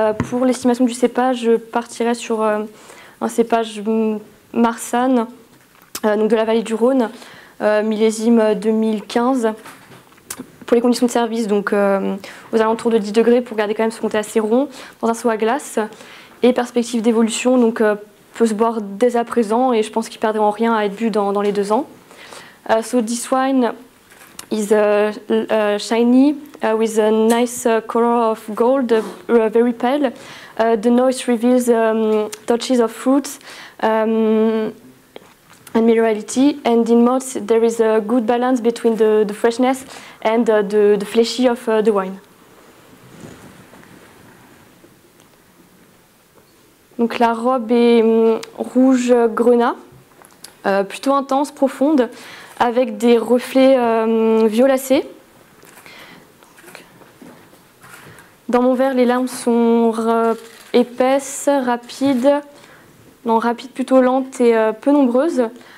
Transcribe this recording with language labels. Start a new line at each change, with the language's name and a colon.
French: Pour l'estimation du cépage, je partirais sur un cépage Marsanne, donc de la vallée du Rhône, millésime 2015. Pour les conditions de service, donc aux alentours de 10 degrés pour garder quand même ce côté assez rond, dans un seau à glace. Et perspective d'évolution, donc peut se boire dès à présent et je pense qu'il ne perdrait en rien à être bu dans les 2 ans.
English: So this wine is shiny with a nice color of gold, very pale. The nose reveals touches of fruits and minerality, and in mouth there is a good balance between the freshness and the fleshy of the wine.
French: Donc la robe est rouge grenat, plutôt intense, profonde, avec des reflets violacés. Dans mon verre, les larmes sont épaisses, rapides, plutôt lentes et peu nombreuses.